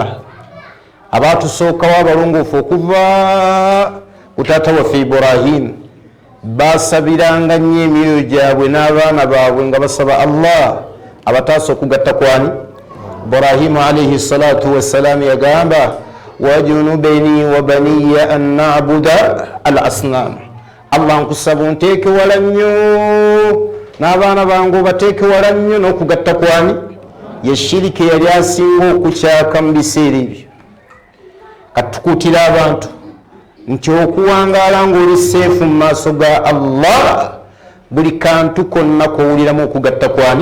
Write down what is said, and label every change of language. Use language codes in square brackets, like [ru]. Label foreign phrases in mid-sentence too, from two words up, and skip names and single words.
[lg] Abatusookawo abalongoofu okuva ku taata waffe Ibrahim basabiranga nnyo emyoyo gyabwe n'abaana baabwe nga basaba Allah abataasa okugatta kwani? Ibrahimu [ar] عليه الصلاة والسلام [lg] yagamba [ar] واجنبني وبني أن نعبد الأصنام, [lg] Allah nkusaba onteeke wala nnyo n'abaana bange obateeke wala nnyo n'okugatta kwani? Ye shiriki yali asinga okukyaka mu biseera ebyo. Katukuutira abantu nti okuwangaala ng'oli seefu mu maaso ga Allah, buli kantu konna kowuliramu okugatta kwani?